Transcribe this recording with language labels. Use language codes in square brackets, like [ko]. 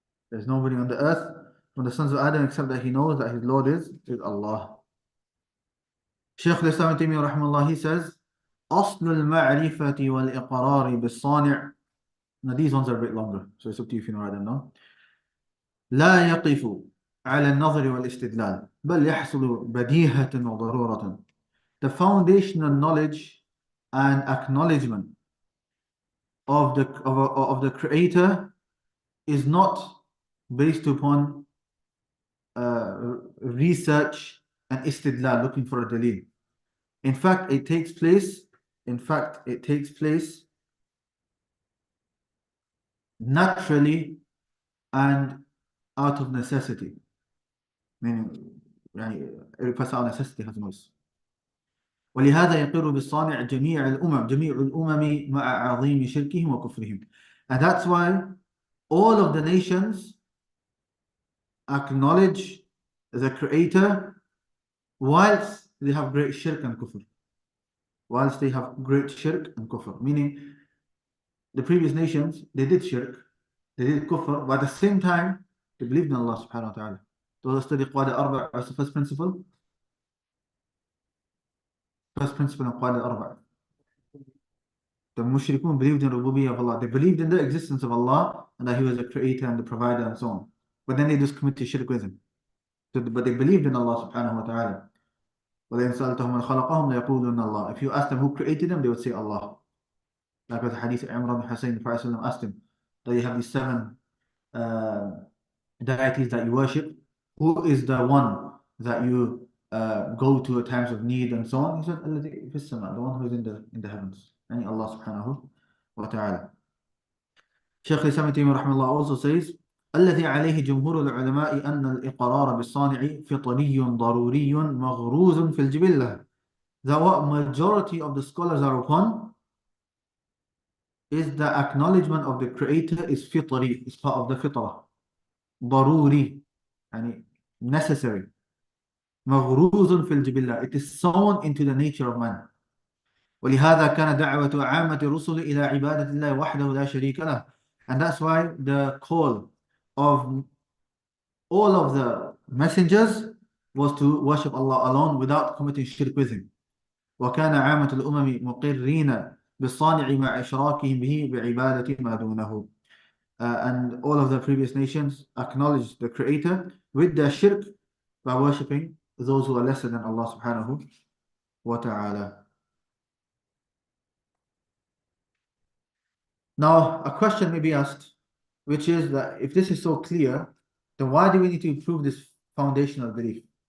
[en] There's nobody on the earth from the sons of Adam except that he knows that his Lord is Allah. Shaykh al-Islam Ibn Taymiyyah rahimahullah, he says, [ar] أصل المعرفة والإقرار بالصانع. [en] Now these ones are a bit longer, so it's up to you if you know write them down. [ar] لا يقف على النظر والاستدلال بل يحصل بديهة وضرورة. [en] The foundational knowledge and acknowledgement of the Creator is not based upon research and istidlal, looking for a dalil. In fact, it takes place naturally and out of necessity. Meaning, every person out of necessity has knows. [ar] ولهذا يقر بالصانع جميع الأمم مع عظيم شركهم وكفرهم. [en] And that's why all of the nations acknowledge the Creator whilst they have great shirk and kufr. Whilst they have great shirk and kufr. Meaning, the previous nations, they did shirk, they did kufr, but at the same time, they believed in Allah subhanahu wa ta'ala. Those study Qawad al-Arba' as the first principle. First principle in Qawad al-Arba'. The mushrikun believed in rububiyyah of Allah. They believed in the existence of Allah and that He was the creator and the provider and so on. But then they just committed shirk with Him. But they believed in Allah subhanahu wa ta'ala. [ar] وَلَئِنْ سَأَلْتَهُمْ مَنْ خَلَقَهُمْ لَيَقُولُنَّ اللَّهُ. [en] If you ask them who created them, they would say Allah. Like with the hadith of Imran bin Hussein, the Prophet asked him that you have these seven deities that you worship. Who is the one that you go to at times of need and so on? He said, [ar] الَّذِي فِي السَّمَاءِ, [en] the one who is in the heavens. And Allah subhanahu wa ta'ala. [ar] Shaykh al-Islam Ibn Taymiyyah rahimahullah [en] also says, [ar] الذي عليه جمهور العلماء أن الإقرار بالصانع فطري ضروري مغروز في الجبلة. [en] That what majority of the scholars are upon is the acknowledgement of the Creator is fitri, is part of the fitrah. [ar] ضروري, يعني [en] necessary. [ar] مغروز في الجبلة, [en] it is sown into the nature of man. [ar] ولهذا كان دعوة عامة الرسل إلى عبادة الله وحده لا شريك له. [en] And that's why the call of all of the messengers was to worship Allah alone without committing shirk with Him. [ar] وكان عامة الأمم مقرين بالصانع مع إشراكهم به بعبادة ما دونه. [en] And all of the previous nations acknowledged the Creator with their shirk by worshipping those who are lesser than Allah subhanahu wa ta'ala. Now, a question may be asked, which is that if this is so clear, then why do we need to prove this foundational belief?